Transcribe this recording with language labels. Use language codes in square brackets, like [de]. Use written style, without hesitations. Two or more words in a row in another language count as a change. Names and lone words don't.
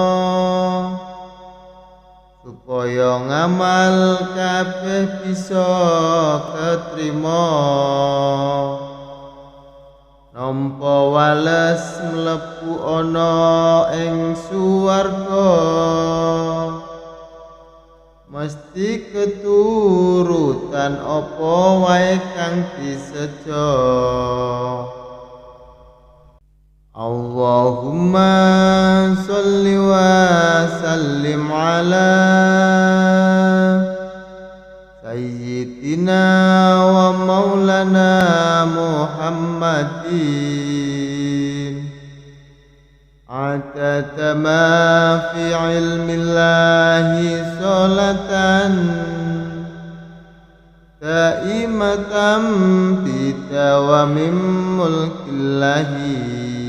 [jv] supaya ngamal kabeh bisa ketrima nampa wales mlebu ana ing suwarga mesti keturutan apa wae kang disejo. [ar] اللهم صل وسلم على سيدنا ومولانا محمد عدد ما في علم الله صلاة دائمة بدوام ملك الله